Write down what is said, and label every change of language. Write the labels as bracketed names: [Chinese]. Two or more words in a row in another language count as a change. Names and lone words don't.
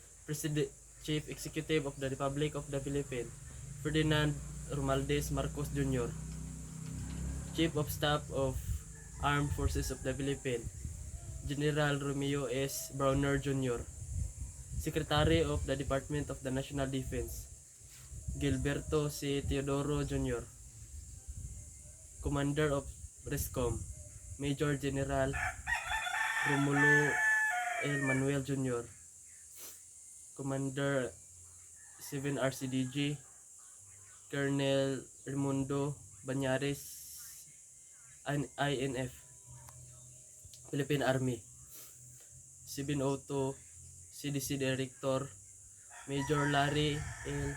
[English] President, Chief Executive of the Republic of the Philippines, Ferdinand Romualdez Marcos Jr., Chief of Staff of Armed Forces of the Philippines, General Romeo S. Browner Jr., Secretary of the Department of the National Defense, Gilberto C. Teodoro Jr., Commander of RESCOM, Major General Romulo L. Manuel Jr., Commander 7 RCDG, Colonel Raimundo Banyares, INF, Philippine Army, 702 CDC Director, Major Larry L.